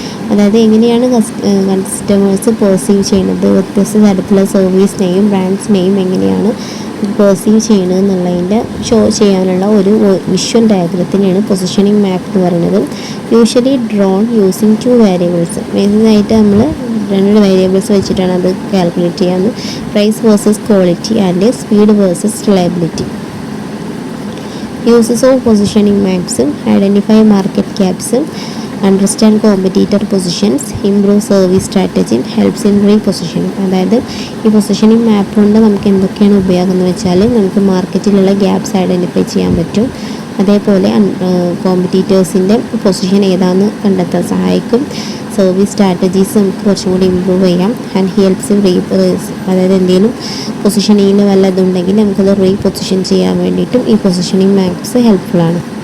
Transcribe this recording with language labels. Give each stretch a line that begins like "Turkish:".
Malayalam: അതായത് എങ്ങനെയാണ് customers perceive ചെയ്യുന്നത്, വ്യത്യസ്ത തരത്തിലുള്ള സർവീസിനെയും ബ്രാൻഡ്സിനെയും എങ്ങനെയാണ് പെർസീവ് ചെയ്യുന്നത് എന്നുള്ളതിൻ്റെ ഷോ ചെയ്യാനുള്ള ഒരു വിഷ്വൽ ഡയഗ്രത്തിനെയാണ് പൊസിഷനിങ് മാപ്പ് എന്ന് പറയുന്നത്.
English: Usually drawn using 2 variables.
Malayalam: മെയിനായിട്ട് നമ്മൾ 2 വേരിയബിൾസ് വെച്ചിട്ടാണ് അത് calculate ചെയ്യാവുന്നത്.
English: Price versus quality and speed versus reliability. Uses of positioning maps: identify market gaps, understand competitor positions, improve service strategy, helps in repositioning.
Malayalam: അതായത് ഈ positioning മാപ്പ് കൊണ്ട് നമുക്ക് എന്തൊക്കെയാണ് ഉപയോഗം എന്ന് വെച്ചാൽ, നമുക്ക് മാർക്കറ്റിലുള്ള ഗ്യാപ്സ് ഐഡൻറ്റിഫൈ ചെയ്യാൻ പറ്റും. അതേപോലെ കോമ്പറ്റീറ്റേഴ്സിൻ്റെ പൊസിഷൻ ഏതാണെന്ന് കണ്ടെത്താൻ സഹായിക്കും. സർവീസ് സ്ട്രാറ്റജീസ് നമുക്ക് കുറച്ചും കൂടി ഇമ്പ്രൂവ് ചെയ്യാം.
English: and helps in
Malayalam: അതായത് എന്തെങ്കിലും പൊസിഷനിങ്ങിൽ വല്ല ഇതുണ്ടെങ്കിൽ നമുക്കത് റീപൊസിഷൻ ചെയ്യാൻ വേണ്ടിയിട്ടും ഈ പൊസിഷനിങ് മാപ്സ് ഹെൽപ്ഫുള്ളാണ്.